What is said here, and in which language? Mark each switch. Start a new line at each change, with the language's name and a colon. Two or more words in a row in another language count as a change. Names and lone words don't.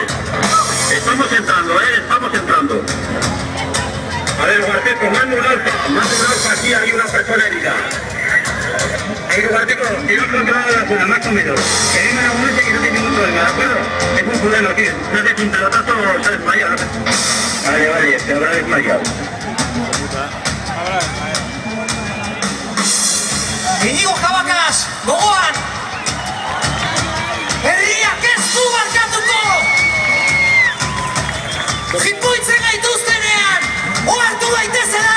Spanish: Estamos entrando, estamos entrando. A ver, Guarteco, manda un alfa, aquí hay una persona herida. Guarteco, quiero controlar la zona, más o menos. Que venga una ambulancia que no tiene ningún problema, ¿de acuerdo? Es un fulano, tío. No sé si un pelotazo o se ha desmayado. Vale, se habrá desmayado.
Basque: Inigo Cabacas, gogoan! Herriak ez du barkatuko! Jipuitzen gaituztenean, ohartu daitezela!